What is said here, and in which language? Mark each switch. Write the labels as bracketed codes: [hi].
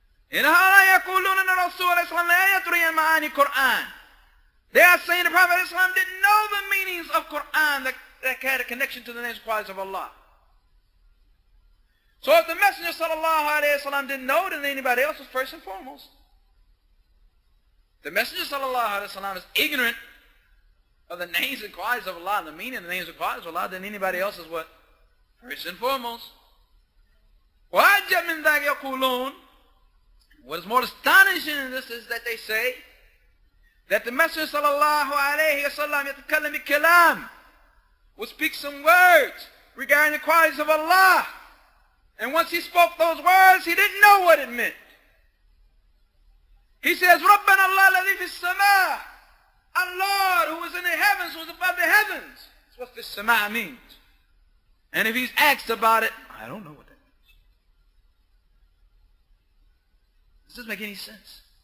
[ar] إِنَّ هَذَا يَقُولُونَ أَنَّ الرَّسُولَ صَلَّى اللَّهُ عَلَيْهِ وَسَلَّمَ لَا يَدْرِي مَعَانِي الْقُرْآنِ. [en] They are saying the Prophet ﷺ didn't know the meanings of Qur'an that had a connection to the names and qualities of Allah. So if the Messenger ﷺ didn't know, then anybody else was first and foremost. The Messenger ﷺ is ignorant of the names and qualities of Allah, and the meaning of the names and qualities of Allah, then anybody else is what? First and foremost. [ar] وَأَجَّبْ مِنْ ذَاكَ يَقُولُونَ. [en] What is more astonishing in this is that they say that the Messenger ﷺ [ar] يتكلم بكلام, [en] would speak some words regarding the qualities of Allah. And once he spoke those words, he didn't know what it meant. [ar] He says, رَبَّنَا اللَّهُ الَّذِي فِي السَّمَاءِ. [en] Our Lord who is in the heavens, who is above the heavens. That's what this sama means. And if he's asked about it, I don't know what that means. This doesn't make any sense.